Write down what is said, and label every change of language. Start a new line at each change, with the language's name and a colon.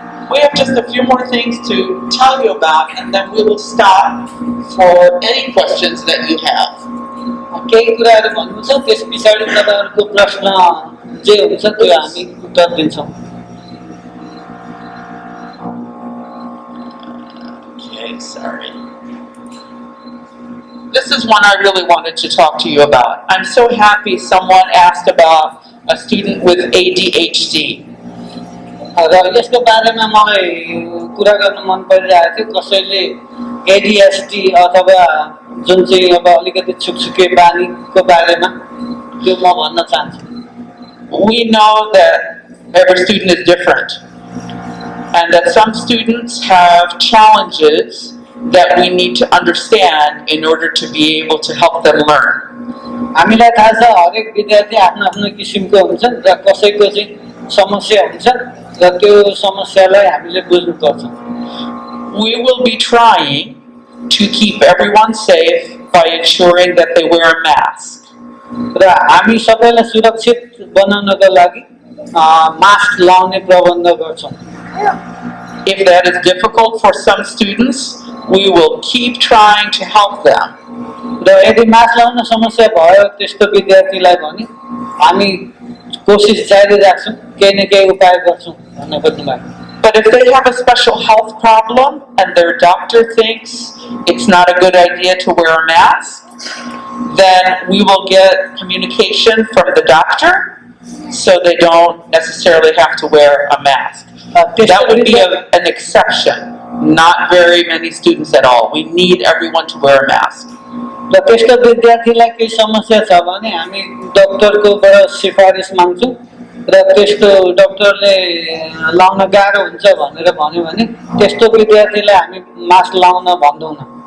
English: We have just a few more things to tell you about, and then we will stop for any questions that you have.
Nepali: केही कुराहरु भन्नु छ त्यस पछाडी तपाईहरुको प्रश्न जे हुन्छ त्यो हामी उत्तर दिन्छौं
English: Okay, sorry. This is one I really wanted to talk to you about. I'm so happy someone asked about a student with ADHD.
Nepali: र यसको बारेमा मलाई कुरा गर्न मन परिरहेको थियो कसैले ADHD अथवा जुन चाहिँ अब अलिकति छुकछुके बानीको बारेमा त्यो म भन्न चाहन्छु
English: We know that every student is different and that some students have challenges that we need to understand in order to be able to help them learn.
Nepali: हामीलाई थाहा छ हरेक विद्यार्थी आफ्नो आफ्नो किसिमको हुन्छन् र कसैको चाहिँ समस्या हुन्छ र त्यो समस्यालाई हामीले बुझ्नुपर्छ
English: We will be trying to keep everyone safe by ensuring that they wear a mask.
Nepali: र हामी सबैलाई सुरक्षित बनाउनको लागि मास्क लाउने प्रबन्ध गर्छौं
English: If that is difficult for some students, we will keep trying to help them.
Nepali: र यदि मास्क लाउन समस्या भयो त्यस्तो विद्यार्थीलाई भने हामी कोसिस जारी राख्छौं केही न केही उपाय गर्छौं भन्ने खोज्नुलाई
English: But if they have a special health problem and their doctor thinks it's not a good idea to wear a mask, then we will get communication from the doctor so they don't necessarily have to wear a mask. That would be an exception. Not very many students at all. We need everyone to wear a mask.
Nepali: र त्यस्तो विद्यार्थीलाई केही समस्या छ भने हामी डाक्टरकोबाट सिफारिस माग्छौं र त्यस्तो डक्टरले लाउन गाह्रो हुन्छ भनेर भन्यो भने त्यस्तो विद्यार्थीलाई हामी मास्क लाउन भन्दैनौँ।